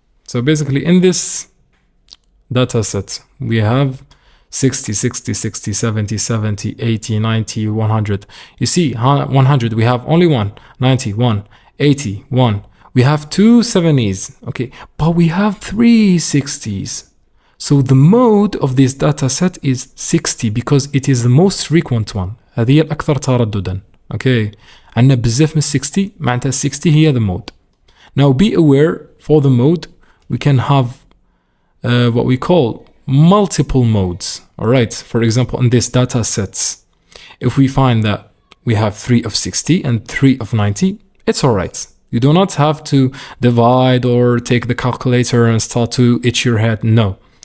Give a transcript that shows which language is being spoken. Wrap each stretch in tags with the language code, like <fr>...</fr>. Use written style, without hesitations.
<en>So basically in this data set we have 60, 60, 60, 70, 70, 80, 90, 100. You see, 100 we have only 1, 90, 1, 80, 1. We have 2 70s, okay, but we have 3 60s. So the mode of this data set is 60 because it is the most frequent one.</en> <ar>هذه الأكثر ترددا. Okay, عندنا بزاف من 60 معناتها 60 هي the mode.</ar> <en>Now be aware, for the mode we can have what we call multiple modes. Alright, for example in this data sets, If we find that we have 3 of 60 and 3 of 90, it's alright. You do not have to divide or take the calculator and start to itch your head. No.</en>